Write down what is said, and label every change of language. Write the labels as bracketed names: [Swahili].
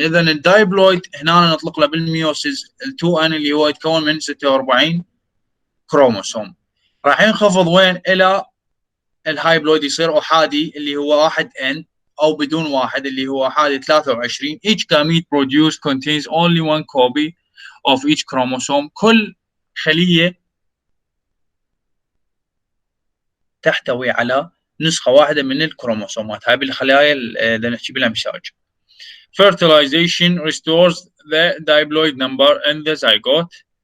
[Arabic] إذا الدايبلويد هنا نطلق له بالميوسيس 2n اللي هو يتكون من 46 كروموسوم. راح ينخفض وين إلى الهايبلويد يصير أحادي اللي هو 1n أو بدون واحد اللي هو أحادي 23. [English] Each gamete produced contains only one copy of each chromosome. [Arabic] كل خلية تحتوي على نسخة واحدة من الكروموسومات. هاي بالخلايا اللي نحكي بها مساج. [English] Fertilization restores the diploid number in the zygote.